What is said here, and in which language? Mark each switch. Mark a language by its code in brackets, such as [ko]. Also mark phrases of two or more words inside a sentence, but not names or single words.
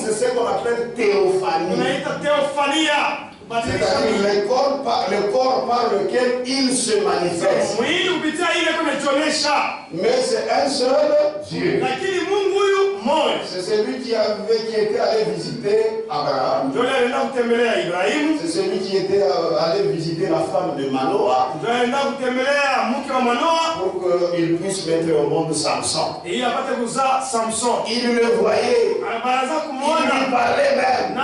[fr] C'est ce qu'on appelle théophanie. [sw] tunaita teofania, kubadilisha [fr] C'est-à-dire [sw] mwili. [fr] le corps par lequel il se manifeste. [sw] Mwili kupitia ile kunajionyesha, [fr] Mais c'est un seul Dieu. [sw] lakini Mungu huyu [fr] C'est celui qui était allé visiter Abraham. C'est celui qui était allé visiter la femme de Manoah pour qu'il puisse mettre au monde Samson. Il le voyait. Il lui parlait même.